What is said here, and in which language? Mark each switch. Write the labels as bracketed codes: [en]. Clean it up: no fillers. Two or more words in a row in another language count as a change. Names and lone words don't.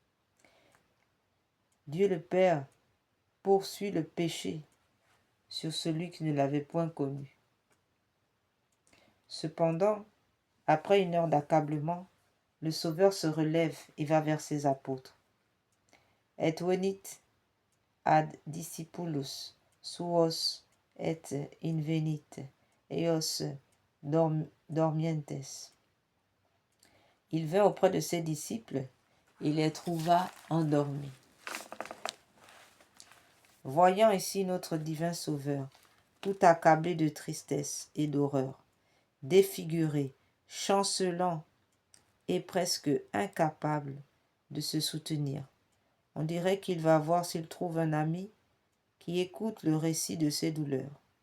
[fr] Dieu le Père poursuit le péché sur celui qui ne l'avait point connu. Cependant, après une heure d'accablement, le Sauveur se relève et va vers ses apôtres. [la] Et venit ad discipulos suos et invenit eos dormientes. [fr] Il vint auprès de ses disciples et les trouva endormis. Voyant ici notre divin Sauveur, tout accablé de tristesse et d'horreur, défiguré, chancelant et presque incapable de se soutenir, on dirait qu'il va voir s'il trouve un ami qui écoute le récit de ses douleurs.